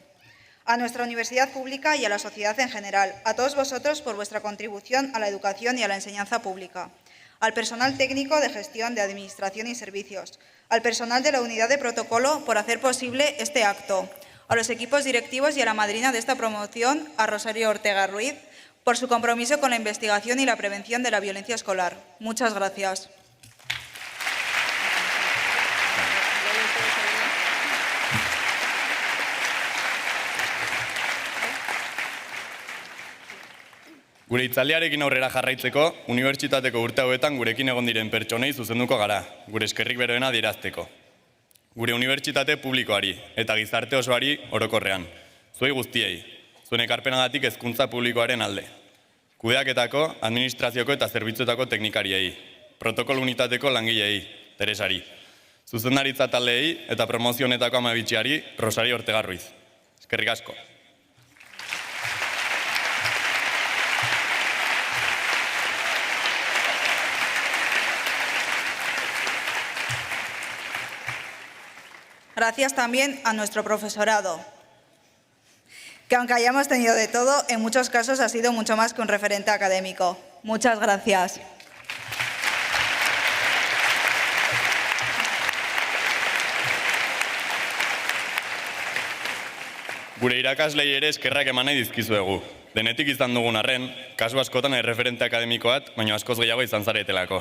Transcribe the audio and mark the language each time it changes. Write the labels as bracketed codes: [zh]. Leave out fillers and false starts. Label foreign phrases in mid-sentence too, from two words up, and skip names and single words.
[es] A nuestra universidad pública y a la sociedad en general, a todos vosotros por vuestra contribución a la educación y a la enseñanza pública, al personal técnico de gestión, de administración y servicios, al personal de la unidad de protocolo por hacer posible este acto, a los equipos directivos y a la madrina de esta promoción, a Rosario Ortega Ruiz, por su compromiso con la investigación y la prevención de la violencia escolar. Muchas gracias. [eu] Gure hitzaldiarekin aurrera jarraitzeko, unibertsitateko urte hauetan gurekin egon diren pertsonei zuzenduko gara, gure eskerrik beroena adierazteko. Gure unibertsitate publikoari eta gizarte osoari orokorrean, zuei guztiei, zuen ekarpenagatik hezkuntza publikoaren alde. Kudeaketako, administrazioko eta zerbitzuetako teknikariei, protokolo unitateko langileei, Teresari, zuzendaritza taldeei eta promozionetako amabitxiari, Rosario Ortega Ruiz. Eskerrik asko. [es] Gracias también a nuestro profesorado, que aunque hayamos tenido de todo, en muchos casos ha sido mucho más que un referente académico. Muchas gracias. [eu] Gure irakaslei ere eskerrak eman nahi dizkizuegu. Denetik izan dugun arren, kasu askotan erreferente akademiko bat, baina askoz gehiago izan zaretelako.